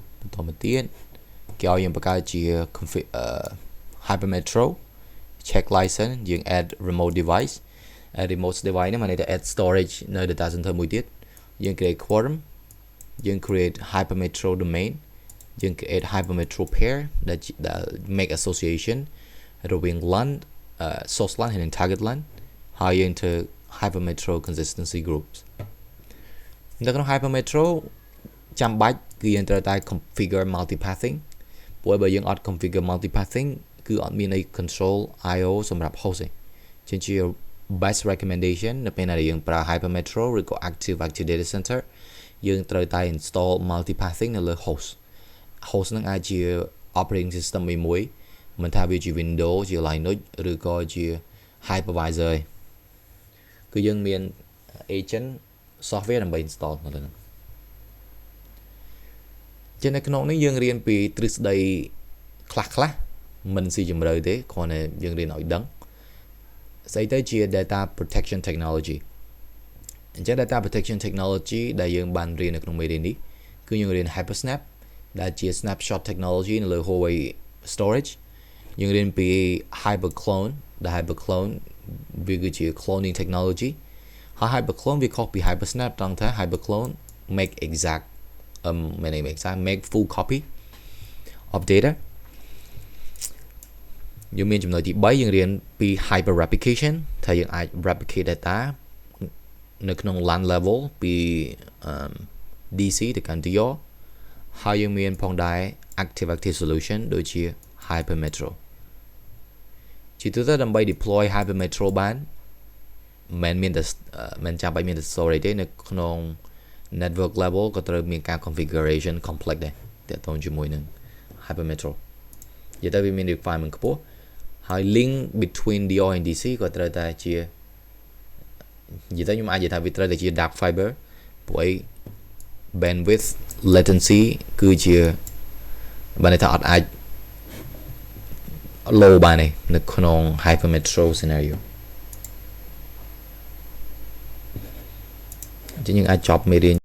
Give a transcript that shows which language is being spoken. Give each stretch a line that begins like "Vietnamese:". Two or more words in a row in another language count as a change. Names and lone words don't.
Khmer: តមកទៀតគេឲ្យយើងបង្កើតជា
English: Hypermetro check license
Khmer: យើង
English: add remote device
Khmer: នេះមានន័យថា
English: add storage
Khmer: នៅ
English: data center
Khmer: មួយទៀតយើង
English: create quorum
Khmer: យើង
English: create Hypermetro
Khmer: domain យើង
English: create Hypermetro pair
Khmer: ដែល
English: make association
Khmer: រវាង
English: LAN source LAN
Khmer: ហើយនិង
English: target LAN
Khmer: ហើយយើងធ្វើ
English: Hypermetro consistency groups
Khmer: នៅ ក្នុង Hypermetro ចាំបាច់គឺយើងត្រូវតែ
English: configure multipathing
Khmer: ព្រោះបើយើងអត់
English: configure multipathing
Khmer: គឺអត់ មានអី
English: control IO
Khmer: សម្រាប់ host ទេជាជា
English: best recommendation
Khmer: នៅពេលណាយើងប្រើ Hypermetro ឬក៏
English: active data center
Khmer: យើងត្រូវតែ
English: install multipathing
Khmer: នៅលើ host នឹងអាចជា
English: operating system
Khmer: មួយមិនថាវាជា Windows ជា Linux ឬក៏ជា hypervisor គឺយើងមាន
English: agent software
Khmer: ដើម្បី install នៅលើហ្នឹង ជានៅក្នុងនេះយើងរៀនពីទ្រឹស្ដីខ្លះមិនស៊ីជម្រៅទេគ្រាន់តែយើងរៀន ឲ្យដឹងស្អីទៅជា
English: data protection technology
Khmer: អញ្ចឹង
English: data protection technology
Khmer: ដែលយើងបានរៀននៅក្នុងមេរៀននេះគឺយើងរៀន Hypersnap ដែលជា
English: snapshot technology
Khmer: នៅលើ
English: Huawei storage
Khmer: យើងរៀនពី Hyperclone ដែល Hyperclone វាគឺជា
English: cloning technology
Khmer: ហើយ Hyperclone វាខុសពី Hypersnap ត្រង់ថា
English: Hyperclone make exact make full copy of data
Khmer: យើងមានចំណុចទី3យើងរៀនពី
English: hyper replication
Khmer: ថាយើងអាច
English: replicate data
Khmer: នៅក្នុង
English: LAN level
Khmer: ពី DC ទៅកាន់ DR ហើយយើងមានផងដែរ
English: active solution
Khmer: ដូចជា Hypermetro ជាទូទៅដើម្បី
English: deploy Hypermetro
Khmer: បាន មិនចាំបាច់មានតែ storage ទេនៅក្នុង
English: network level
Khmer: ក៏ត្រូវមានការ
English: configuration complex
Khmer: ដែរទាក់ទងជាមួយនឹង Hypermetro និយាយទៅវាមាន requirement ខ្ពស់ហើយ
English: link between DR and DC
Khmer: ក៏ត្រូវតែជានិយាយទៅខ្ញុំអាចនិយាយថាវាត្រូវតែជា
English: dark fiber
Khmer: ព្រោះអី
English: bandwidth latency
Khmer: គឺជាបានន័យថាអត់អាច low បានទេនៅក្នុង
English: Hypermetro scenario
Khmer: អញ្ចឹងយើងអាចចប់មេរៀន